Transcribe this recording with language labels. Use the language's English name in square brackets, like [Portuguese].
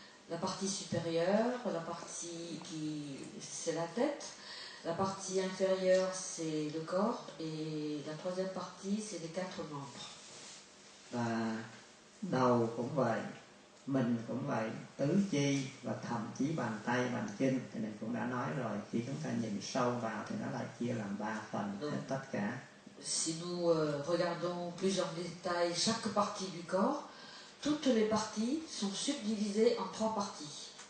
[French] La partie supérieure, la partie qui c'est la tête, la partie inférieure c'est le corps et la troisième partie c'est les 4 membres. [Vietnamese] Và đầu cũng vậy, mình cũng vậy, tứ chi và thậm chí bàn tay, bàn chân thì mình cũng đã nói rồi, khi chúng ta nhìn sâu vào thì nó lại chia làm 3 phần hết tất cả. [French] Si nous regardons plus en détail chaque partie du corps, toutes les parties sont subdivisées en 3 parties.